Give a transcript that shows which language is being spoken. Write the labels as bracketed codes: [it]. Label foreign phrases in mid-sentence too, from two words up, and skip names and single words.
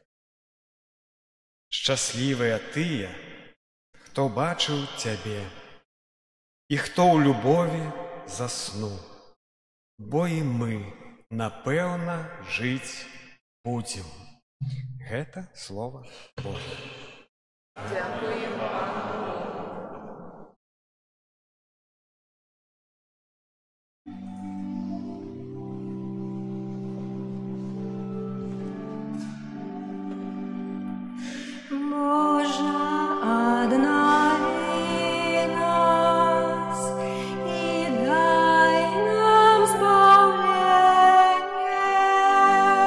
[be] Шчаслівыя тыя, хто бачыў цябе і хто ў любові заснуў, бо і мы, напэўна, жыць будзем. Гэта слова Божа. Дзякуем вам. [ru] Боже, однови нас и дай нам избавление.